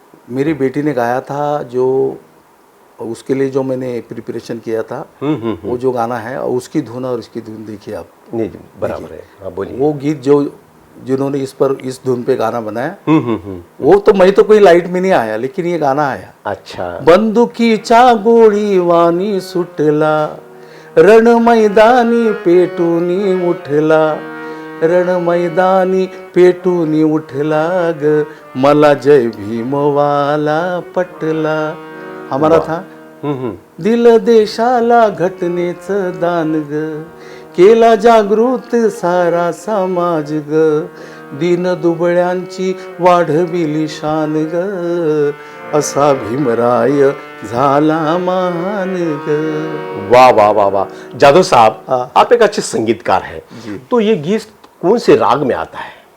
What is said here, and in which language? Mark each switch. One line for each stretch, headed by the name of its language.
Hindi: मेरी बेटी ने गाया था, जो उसके लिए जो मैंने प्रिपरेशन किया था, वो जो गाना है, और उसकी धुन और इसकी धुन देखिए आप. नहीं जी, बराबर है. हाँ बोलिए. वो गीत जो जिन्होंने इस पर, इस धुन पे गाना बनाया, वो तो मैं तो कोई लाइट में नहीं आया, लेकिन ये गाना आया. अच्छा.
Marathi: बंदुकीच्या गोळी वाणी सुटला, रण मैदानी पेटूनी उठला, रण मैदानी पेटूनी उठला ग, मला जय भीमवाला पटला.
Hindi: हमारा था
Marathi: दिल देशाला घटनेचं दान ग, केला जागृत सारा समाज ग, दीन दुबळ्यांची वाढविली शान ग, असा भीमराय झाला महान ग.
Hindi: वाह वाह वाह वाह. जादव साहब, आप एक अच्छे संगीतकार हैं, तो ये गीत कौन से राग में आता है?